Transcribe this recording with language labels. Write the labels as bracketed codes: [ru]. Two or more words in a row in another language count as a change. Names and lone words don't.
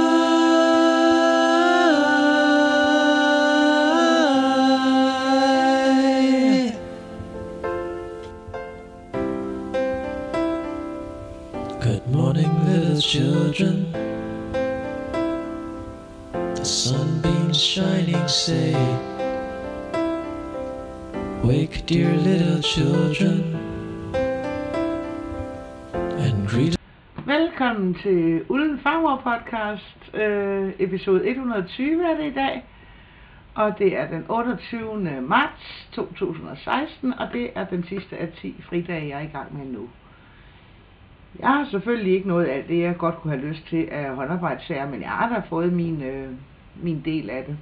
[en] Good morning, little children. The sunbeams shining say, wake, dear little children, and greet. [da] Velkommen til Ulden Farmor podcast, episode 120 er det i dag, og det er den 28. marts 2016, og det er den sidste af 10 fridage, jeg er i gang med nu. Jeg har selvfølgelig ikke noget af det, jeg godt kunne have lyst til af håndarbejdssager, men jeg har da fået min del af det.